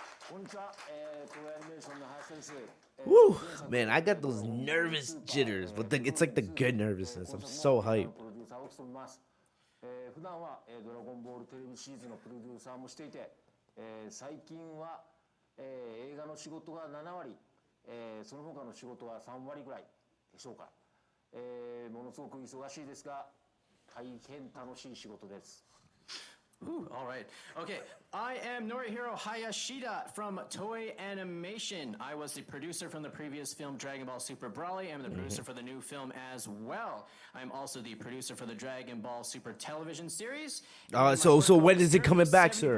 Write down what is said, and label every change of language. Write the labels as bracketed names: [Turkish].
[Japanese] こんにちは、東映アニメーションの林です。 [English] Woo, man, I got those nervous jitters, but it's like the good nervousness. I'm so hyped. [Japanese] プロデューサーを務めます。普段は、ドラゴンボールテレビシリーズのプロデューサーもしていて、最近は、映画の仕事が7割、その他の仕事は3割ぐらいでしょうか。ものすごく忙しいですが、大変楽しい仕事です。 [English] All right. Okay. I am Norihiro Hayashida from Toei Animation. I was the producer from the previous film Dragon Ball Super Broly. I'm the producer for the new film as well. I'm also the producer for the Dragon Ball Super television series. So when is it coming back, sir?